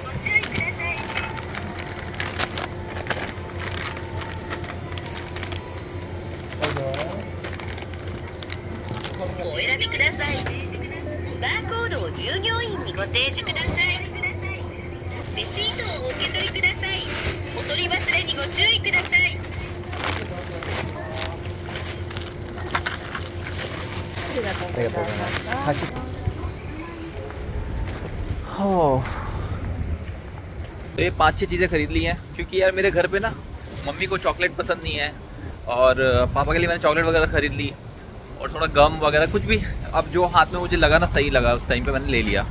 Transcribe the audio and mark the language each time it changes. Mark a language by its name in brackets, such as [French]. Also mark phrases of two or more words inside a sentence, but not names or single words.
[Japanese] お選びください。バーコードを従業員にご提示ください。レシートをお受け取りください。お取り忘れにご注意ください。 [Hindi] तो ये 5-6 चीज़ें खरीद ली हैं, क्योंकि यार मेरे घर पे ना मम्मी को चॉकलेट पसंद नहीं है, और पापा के लिए मैंने चॉकलेट वगैरह ख़रीद ली, और थोड़ा गम वगैरह कुछ भी अब जो हाथ में मुझे लगा ना सही लगा उस टाइम पे मैंने ले लिया।